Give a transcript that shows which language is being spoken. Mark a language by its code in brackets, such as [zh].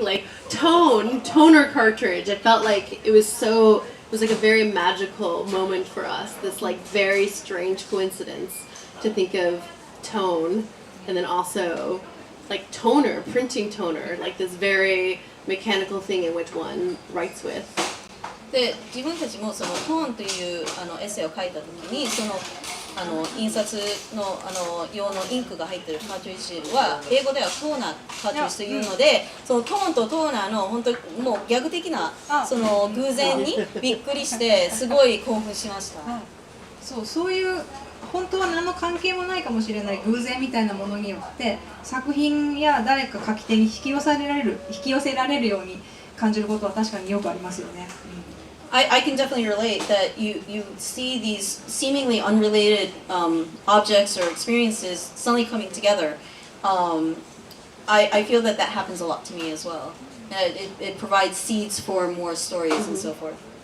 [en] Like toner cartridge. It felt like it was like a very magical moment for us. This like very strange coincidence to think of tone and then also like toner, printing toner, like this very mechanical thing in which one writes with. [ja] で自分たちもそのトーンというエッセイを書いた時にその印刷の用のインクが入ってるカートリッジは英語ではトーナーカートリッジというので、そのトーンとトーナーの本当もうギャグ的なその偶然にびっくりしてすごい興奮しました。そういう本当は何の関係もないかもしれない偶然みたいなものによって作品や誰か書き手に引き寄せられるように感じることは確かによくありますよね。 [en] I can definitely relate that you see these seemingly unrelated objects or experiences suddenly coming together. I feel that happens a lot to me as well. It provides seeds for more stories and so forth.